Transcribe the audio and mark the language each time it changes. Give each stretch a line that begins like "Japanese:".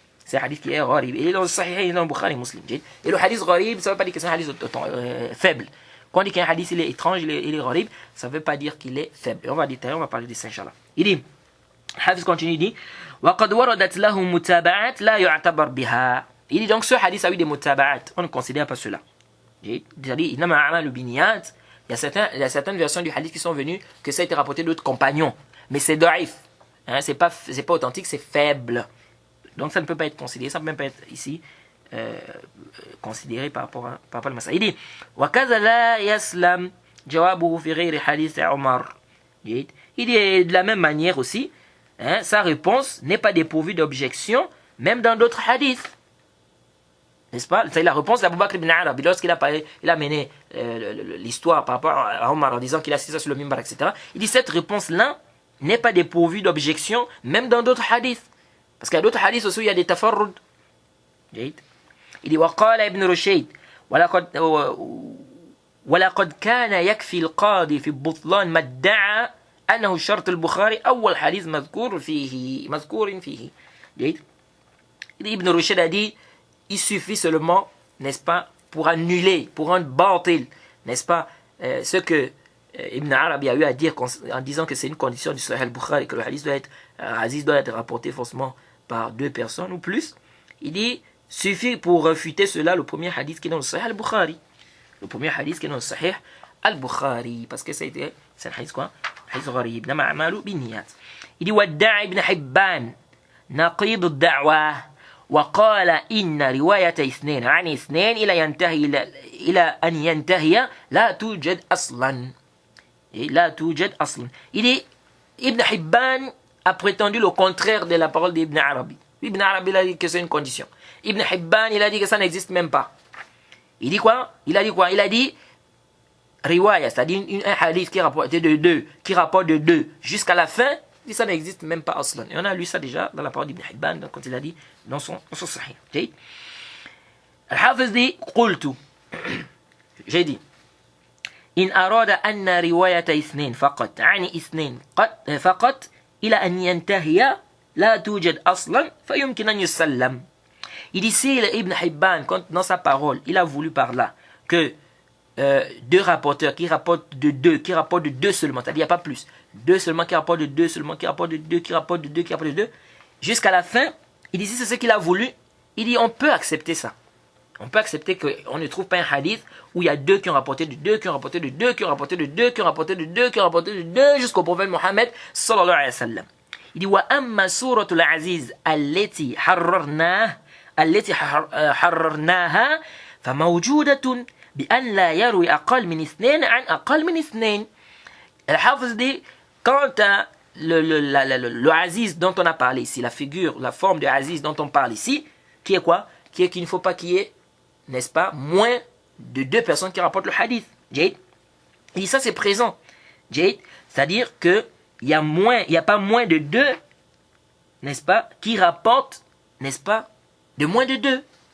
French: C'est un hadith qui est gharib. Et il est dans le Sahih, il est dans le Bukhari Muslim. Et le hadith gharib, ça ne veut pas dire que c'est un hadith faible. Quand on dit qu'un hadith il est étrange, il est gharib, ça ne veut pas dire qu'il est faible. Et on va détailler, on va parler de ça, Inch'Allah. Il dit, le hadith continue, il dit,
Arabic: وَقَدْ وَرَدَتْ لَهُ مُتَابَعَاتْ لَا يُعْتَبَرْ بِهَا.
French: Il dit donc ce hadith a eu des mutaba'at, on ne considère pas cela. C'est-à-dire,
Arabic: إِنَّمَا أَعْمَالُ بِنِيَّاتٍ.
French: Il y a certaines versions du hadith qui sont venues que ça a été rapporté d'autres compagnons. Mais c'est da'if. Hein, c'est pas authentique, c'est faible. Donc ça ne peut pas être considéré, ça ne peut même pas être ici considéré par rapport à le Massa. Il dit
Arabic: وَكَذَا لَا يَسْلَمْ جَوَابُهُ فِي غَيْرِ حَدِيثِ عُمَرٍ.
French: Il dit de la même manière aussi, hein, sa réponse n'est pas dépourvue d'objection, même dans d'autres hadiths. N'est-ce pas? C'est la réponse d'Abu Bakr ibn Arabi lorsqu'il a mené l'histoire par rapport à Omar en disant qu'il a cité ça sur le mimbar, etc. Il dit cette réponse-là n'est pas dépourvue d'objection, même dans d'autres hadiths. Parce qu'il y a d'autres hadiths aussi où il y a des tafarrud. Il dit
Arabic: وقال ابن رشيد ولقد كان يكفي القاضي في البطلان ما ادعى أنه شرط البخاري أول حديث مذكور فيه.
French: Ibn Rushd a dit il suffit seulement, n'est-ce pas, pour annuler, pour rendre batil, n'est-ce pas, ce que Ibn Arabi a eu à dire en disant que c'est une condition du Sahih al-Bukhari, que le hadith doit être rapporté forcément par 2 personnes ou plus. Il dit suffit pour refuter cela le premier hadith qui est dans le Sahih al-Bukhari. Le premier hadith qui est dans le Sahih al-Bukhari. Parce que c'est un hadith quoi? Hadith gharib.
Arabic: Nama a'malu binniyat.
French: Il dit
Arabic: وَادَّعَ ابن حبان نقيض الدعوة وقال إن رواية اثنين عن اثنين إلى أن ينتهي لا توجد أصلا. لا توجد أصلا.
French: Il dit Ibn Hibban a prétendu le contraire de la parole d'Ibn Arabi. Ibn Arabi il a dit que c'est une condition. Ibn Hibban il a dit que ça n'existe même pas. Il dit quoi? Il a dit riwaya, c'est-à-dire un hadith qui rapporte de deux jusqu'à la fin. Il dit ça n'existe même pas aslan. Et on a lu ça déjà dans la parole d'Ibn Hibban quand il a dit dans son sahih. Al-Hafiz dit
Arabic: قلت.
French: J'ai dit
Arabic: إن أراد أن رواية اثنين فقط عن اثنين فقط إلى أن ينتهي لا توجد أصلا فيمكن أن يسلم.
French: Il dit si Ibn Hibban, dans sa parole, il a voulu par là que 2 rapporteurs qui rapportent de 2 seulement, c'est-à-dire il n'y a pas plus, 2 seulement qui rapportent de 2 seulement, qui rapportent de 2, qui rapportent de 2, qui rapportent de 2, jusqu'à la fin, il dit si c'est ce qu'il a voulu, il dit on peut accepter ça. On peut accepter qu'on ne trouve pas un hadith où il y a 2 qui ont rapporté de 2, qui ont rapporté de 2, qui ont rapporté de 2, qui ont rapporté de 2, qui ont rapporté de 2, jusqu'au prophète Mohammed sallallahu alayhi wa sallam. Il dit
Arabic: wa amma suratul aziz allati حررناها فموجودة بأن لا يروي أقل من 2 عن أقل من 2.
French: الحافظ dit quant à le Aziz dont on a parlé ici, la figure, la forme de Aziz dont on parle ici, qui est quoi? Qui est qu'il ne faut pas qu'il y ait, n'est-ce pas, moins de 2 personnes qui rapportent le hadith. Il dit ça c'est présent. C'est-à-dire que il y a pas moins de 2, n'est-ce pas, qui rapportent, n'est-ce pas, de moins de 2.